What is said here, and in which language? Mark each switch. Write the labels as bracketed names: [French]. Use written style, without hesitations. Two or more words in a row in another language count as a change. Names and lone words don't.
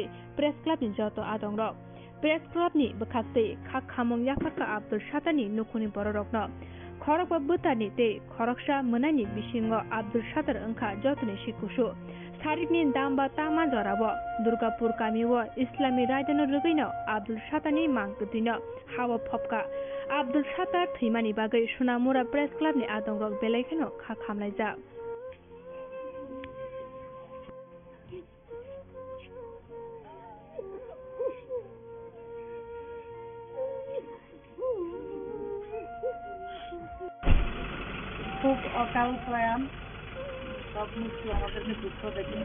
[Kok Borok] Press Club ni joto adongrok Press Club ni bwkhakte khak khamong yafarka Abdul Sattarni nukhuni bororokno khorok ba bwtani te khoroksa mwnani bisingo Abdul Sattar wngkha jotoni sikusu Sarikni damba tama jorabo Durgapur kamiwo Islami raidano rugino Abdul Sattarni mangkthino hawa phopka Abdul Sattar thimani bagai Sonamura Press Club ni adongrok belaikano khak khamlaijak [Bangla] খুব অকাল প্রয়াণ, সব মৃত্যু আমাদেরকে দুঃখ দেয়, কিন্তু